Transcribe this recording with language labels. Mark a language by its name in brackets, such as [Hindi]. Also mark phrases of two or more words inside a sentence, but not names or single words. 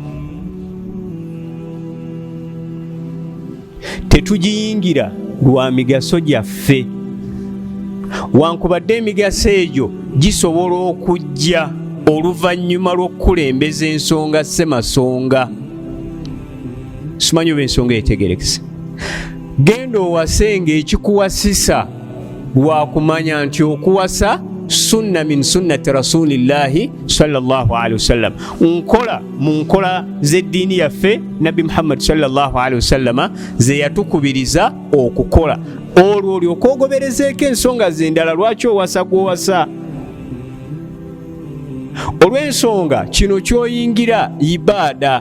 [Ganda] Tetugiyingira lwa migaso gyaffe, wankubadde emigaso egyo gisobola okujja oluvannyuma lw'okukulembeza ensonga ssemasonga. Simanyi oba ensonga etegerekese. Genda owase ng'ekikuwasisa lwa kumanya nti okuwasa [Arabic] سنة من سنة رسول الله صلى الله عليه وسلم, [Ganda] nkola mu nkola z'eddiini yaffe nabbi Muhammad [Arabic] صلى الله عليه وسلم [Ganda] ze yatukubiriza okukola. Olwo olyoka ogoberezeeko ensonga z'endala. Lwaki owasa gw'owasa? Olw'ensonga kino ky'oyingira ibaada.